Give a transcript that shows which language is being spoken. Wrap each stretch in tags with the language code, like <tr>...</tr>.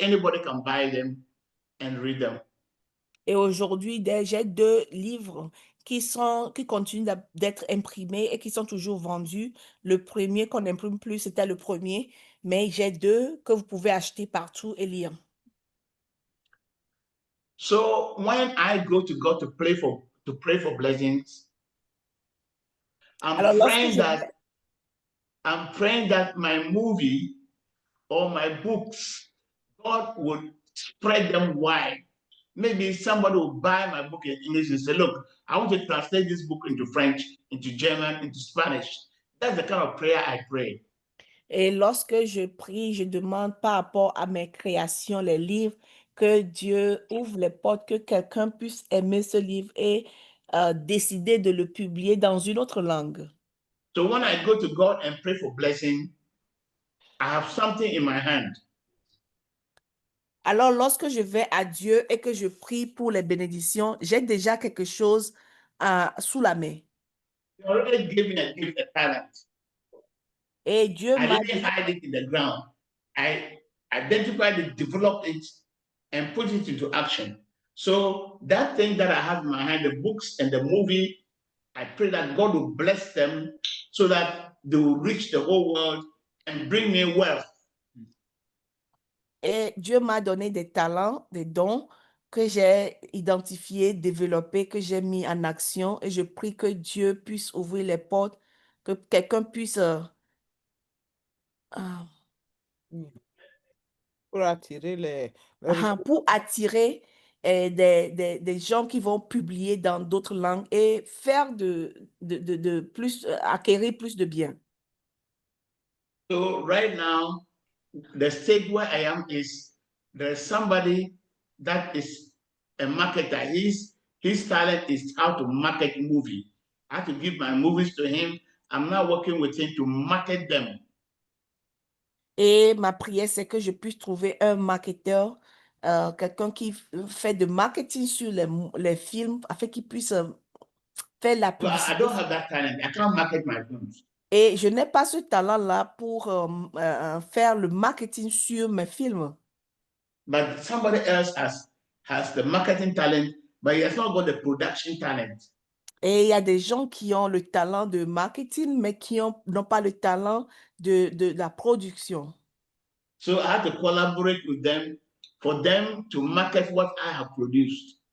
<en>Anybody can buy them and read them.</en> <fr>Et aujourd'hui, j'ai 2 livres qui continuent d'être imprimés et qui sont toujours vendus. Le premier qu'on n'imprime plus, c'était le premier, mais j'ai 2 que vous pouvez acheter partout et lire.</fr> <en>So when I go to God to pray for blessings,</en> <fr>Alors,</fr> <en>I'm praying that my movie or my books, God would spread them wide. Maybe somebody will buy my book in English and say, look, I want to translate this book into French, into German, into Spanish. That's the kind of prayer I pray.</en> <fr>Et lorsque je prie, je demande par rapport à mes créations, les livres, que Dieu ouvre les portes, que quelqu'un puisse aimer ce livre et décider de le publier dans une autre langue.</fr> <en>So when I go to God and pray for blessing, I have something in my hand.</en> <fr>Alors, lorsque je vais à Dieu et que je prie pour les bénédictions, j'ai déjà quelque chose sous la main.</fr> <en>He already gave me a gift, a talent.</en> <fr>Et Dieu</fr> <en>I</en> <fr>m'a</fr> <en>didn't hide it in the ground. I identified it, developed it, and put it into action. So that thing that I have in my hand, the books and the movie, I pray that God will bless them so that they will reach the whole world and bring me wealth.</en> <fr>Et Dieu m'a donné des talents, des dons que j'ai identifiés, développés, que j'ai mis en action. Et je prie que Dieu puisse ouvrir les portes, que quelqu'un puisse Pour attirer les pour attirer des gens qui vont publier dans d'autres langues et faire de plus, acquérir plus de biens.</fr> <en>So right now, the stage where I am is there's somebody that is a marketer. His talent is how to market movie. I have to give my movies to him. I'm now working with him to market them.</en> <fr>Et ma prière, c'est que je puisse trouver un marketeur, quelqu'un qui fait de marketing sur les films, afin qu'il puisse faire la</fr> <en>So I</en> <fr>publicité.</fr> <en>don't have that talent. I can't market my films.</en> <fr>Et je n'ai pas ce talent-là pour faire le marketing sur mes films.</fr> <en>But somebody else has the marketing talent, but he has not got the production talent.</en> <fr>Et il y a des gens qui ont le talent de marketing, mais qui n'ont pas le talent de la production.</fr> <en>So I have to collaborate with them for them to market what I have produced.</en>